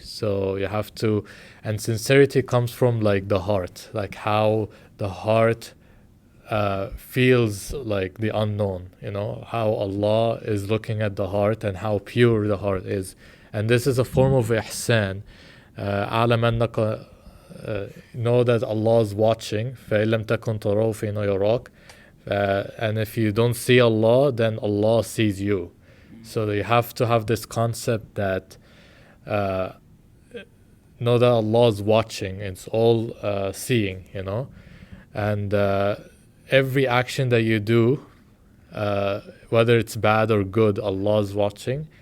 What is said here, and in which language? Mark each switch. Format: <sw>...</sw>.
<en>So you have to, and sincerity comes from, like, the heart, like how the heart feels like the unknown, you know, how Allah is looking at the heart and how pure the heart is. And this is a form of ihsan.</en> <ar>أعلم أنك,</ar> <en>know that Allah is watching.</en> <ar>فإن لم تكن تراه فإنه يراك.</ar> <en>And if you don't see Allah, then Allah sees you. So you have to have this concept that know that Allah is watching. It's all seeing, you know. And every action that you do, whether it's bad or good, Allah is watching.</en>